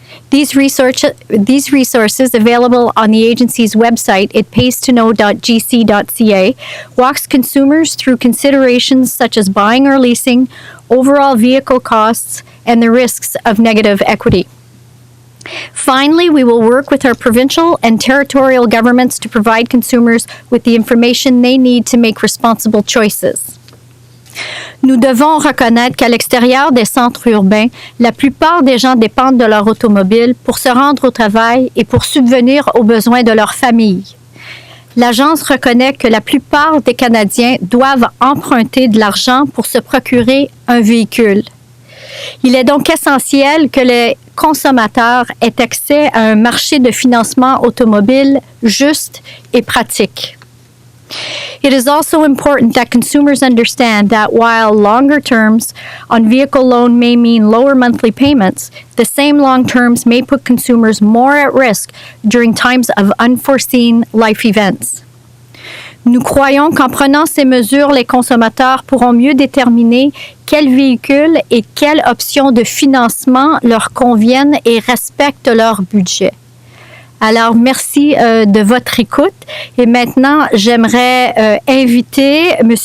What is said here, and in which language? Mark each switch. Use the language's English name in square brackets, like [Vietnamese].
[English] These resources, available on the agency's website at paystoKnow.gc.ca, walks consumers through considerations such as buying or leasing, overall vehicle costs, and the risks of negative equity. Finally, we will work with our provincial and territorial governments to provide consumers with the information they need to make responsible choices. [French] Nous devons reconnaître qu'à l'extérieur des centres urbains, la plupart des gens dépendent de leur automobile pour se rendre au travail et pour subvenir aux besoins de leur famille. L'agence reconnaît que la plupart des Canadiens doivent emprunter de l'argent pour se procurer un véhicule. Il est donc essentiel que les consommateurs aient accès à un marché de financement automobile juste et pratique. [English] It is also important that consumers understand that while longer terms on vehicle loan may mean lower monthly payments, the same long terms may put consumers more at risk during times of unforeseen life events. [French] Nous croyons qu'en prenant ces mesures, les consommateurs pourront mieux déterminer quel véhicule et quelles options de financement leur conviennent et respectent leur budget. Alors, merci de votre écoute. Et maintenant, j'aimerais inviter M.